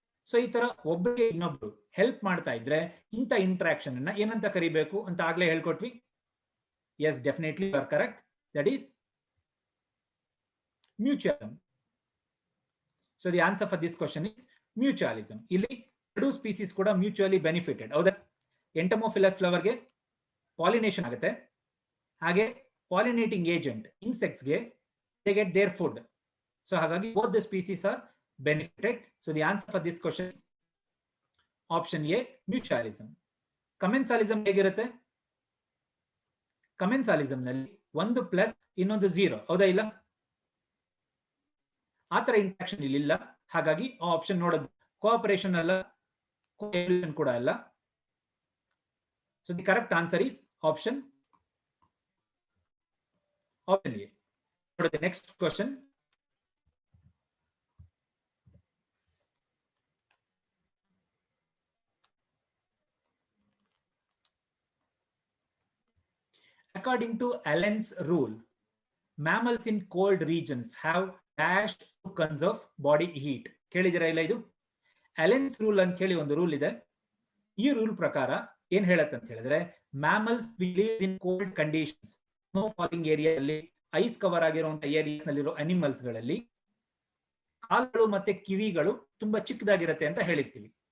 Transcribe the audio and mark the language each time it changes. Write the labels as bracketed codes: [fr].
[kn] So ಈ ತರ ಒಬ್ಬರಿಗೆ ಇನ್ನೊಬ್ರು ಹೆಲ್ಪ್ ಮಾಡ್ತಾ ಇದ್ರೆ ಇಂಥ ಇಂಟ್ರಾಕ್ಷನ್ ಅನ್ನ ಏನಂತ ಕರಿಬೇಕು ಅಂತ ಆಗ್ಲೇ ಹೇಳ್ಕೊಟ್ವಿ. [en] Yes, definitely you are correct. That is mutualism. So the answer for this question is mutualism. [kn] ಇಲ್ಲಿ ಎರಡು ಸ್ಪೀಸೀಸ್ ಕೂಡ ಮ್ಯೂಚುವಲಿ ಬೆನಿಫಿಟೆಡ್, ಹೌದಾ? ಎಂಟಮೋಫಿಲಸ್ ಫ್ಲವರ್ ಗೆ ಪಾಲಿನೇಷನ್ ಆಗುತ್ತೆ, ಹಾಗೆ ಪಾಲಿನೇಟಿಂಗ್ ಏಜೆಂಟ್ ಇನ್ಸೆಕ್ಟ್ಸ್ ಗೆ [en] they get their food. So ಹಾಗಾಗಿ both the species are benefited. So the answer for this question is option A, mutualism. [kn] Commensalism ಹೇಗಿರುತ್ತೆ? Commensalism ನಲ್ಲಿ ಒಂದು ಪ್ಲಸ್ ಇನ್ನೊಂದು ಝೀರೋ, ಹೌದಾ ಇಲ್ಲ? ಆತರ ಇಂಟ್ರಾಕ್ಷನ್ ಇಲ್ಲಿ ಇಲ್ಲ. ಹಾಗಾಗಿ ಆ ಆಪ್ಷನ್ ನೋಡೋದು ಕೋಆಪರೇಷನ್ ಅಲ್ಲ, ಕೋಎವಲ್ಯೂಷನ್ ಕೂಡ ಅಲ್ಲ. [en] So the correct answer is option A. The next question. According to Allen's rule, mammals in cold regions have dash to conserve body heat. [kn] ಕೇಳಿದಿರಾ ಇಲ್ಲ ಇದು? ಅಲೆನ್ಸ್ ರೂಲ್ ಅಂತ ಹೇಳಿ ಒಂದು ರೂಲ್ ಇದೆ. ಈ ರೂಲ್ ಪ್ರಕಾರ ಏನ್ ಹೇಳುತ್ತೆ ಅಂತ ಹೇಳಿದ್ರೆ, [en] mammals live in cold conditions, [kn] snow falling ಏರಿಯಾದಲ್ಲಿ ಐಸ್ ಕವರ್ ಆಗಿರುವಂತಹ ಏರಿಯಾಸ್ ನಲ್ಲಿರೋ ಅನಿಮಲ್ಸ್ ಗಳಲ್ಲಿ ಕಾಲುಗಳು ಮತ್ತೆ ಕಿವಿಗಳು ತುಂಬಾ ಚಿಕ್ಕದಾಗಿರುತ್ತೆ ಅಂತ ಹೇಳಿರ್ತೀವಿ.